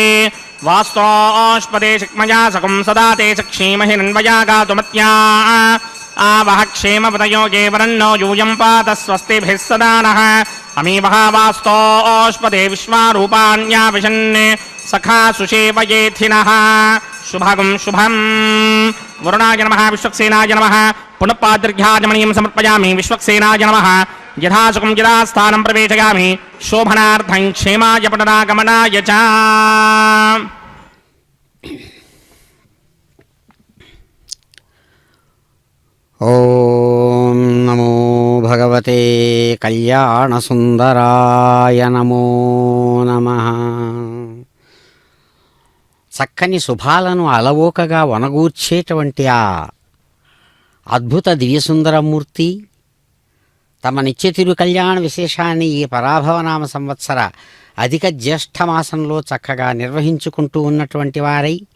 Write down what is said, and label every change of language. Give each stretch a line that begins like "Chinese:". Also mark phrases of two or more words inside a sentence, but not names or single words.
Sanskrit: वास्तोष्पदे शिक्मया सकं सदा ते सक्षीमहि नन्वया गातुमत्या आवह क्षेमपदयो ये वरन्नो यूयं पात स्वस्तिभिः सदा नः अमीवः वास्तोष्पदे विश्वारूपाण्या विशन् सखा सुषेवयेथिनः शुभगं शुभं वरुणाय नमः विश्वक्सेनाय नमः पुनः पादर्घ्याजमणीं समर्पयामि विश्वक्सेनाय नमः यथासुखं यथास्थानं प्रवेशयामि शोभनार्थं क्षेमाय पुनरागमनाय च ఓం నమో భగవతే కళ్యాణసుందరాయ నమో నమః.
Telugu: చక్కని శుభాలను అలవోకగా వనగూర్చేటువంటి ఆ అద్భుత దివ్యసుందరమూర్తి తమ నిత్య తిరు కళ్యాణ విశేషాన్ని ఈ పరాభవనామ సంవత్సర అధిక జ్యేష్ఠమాసంలో చక్కగా నిర్వహించుకుంటూ ఉన్నటువంటి వారై